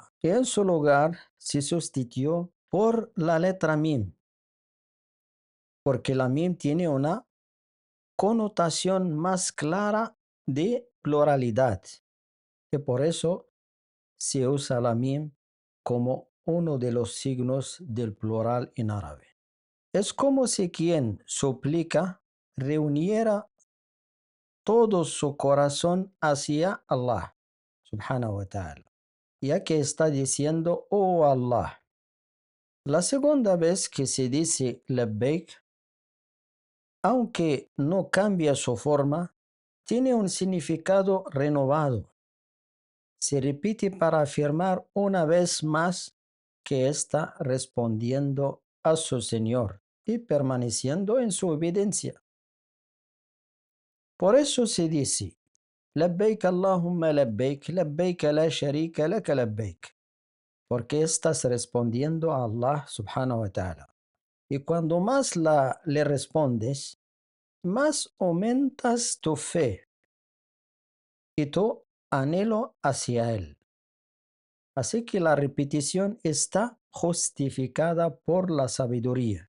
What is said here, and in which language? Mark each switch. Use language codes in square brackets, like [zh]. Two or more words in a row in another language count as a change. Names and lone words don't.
[es] que en su lugar se sustituyó por la letra mim, porque la mim tiene una connotación más clara de pluralidad, y por eso se usa la mim como uno de los signos del plural en árabe. Es como si quien suplica reuniera todo su corazón hacia Allah, [ar] سبحانه وتعالى, [es] ya que está diciendo, oh Allah. La segunda vez que se dice labbaik, aunque no cambia su forma, tiene un significado renovado. Se repite para afirmar una vez más que está respondiendo a su Señor y permaneciendo en su obediencia. Por eso se dice, [ar] لبيك اللهم لبيك، لبيك لا شريك لك لبيك, [es] porque estás respondiendo a Allah [ar] سبحانه وتعالى. [es] Y cuando más le respondes, más aumentas tu fe y tu anhelo hacia Él. Así que la repetición está justificada por la sabiduría.